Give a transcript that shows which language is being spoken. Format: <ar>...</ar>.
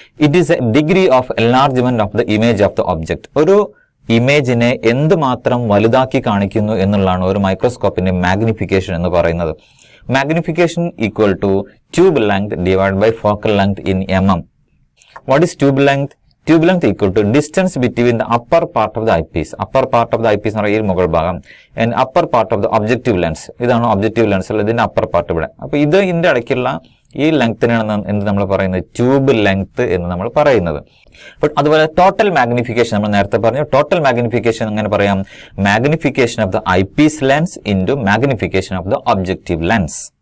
<en>It is a degree of enlargement of the image of the object.</en> <ml>ഒരു ഇമേജിനെ എന്തുമാത്രം വലുതാക്കി കാണിക്കുന്നു എന്നുള്ളതാണ് ഒരു മൈക്രോസ്കോപ്പിന്റെ മാഗ്നിഫിക്കേഷൻ എന്ന് പറയുന്നത്.</ml> <en>Magnification equal to tube length divide by focal length in mm. What is tube length? Tube length equal to distance between the upper part of the eyepiece. Upper part of the eyepiece</en> <ml>എന്ന് പറയുന്നത് മുകൾ ഭാഗം,</ml> <en>and upper part of the objective lens.</en> <ml>ഇതാണ് objective lens, ഇതിന്റെ upper part ഇവിടെ. അപ്പൊ ഇതിന്റെ ഇടയ്ക്കുള്ള ഈ ലെങ്ത്തിനാണ് എന്ത് നമ്മൾ പറയുന്നത്, ട്യൂബ് ലെങ്ത് എന്ന് നമ്മൾ പറയുന്നത്. അതുപോലെ ടോട്ടൽ മാഗ്നിഫിക്കേഷൻ നമ്മൾ നേരത്തെ പറഞ്ഞു. ടോട്ടൽ മാഗ്നിഫിക്കേഷൻ എങ്ങനെ പറയാം,</ml> <en>Magnification of the IPS lens into magnification of the objective lens.</en>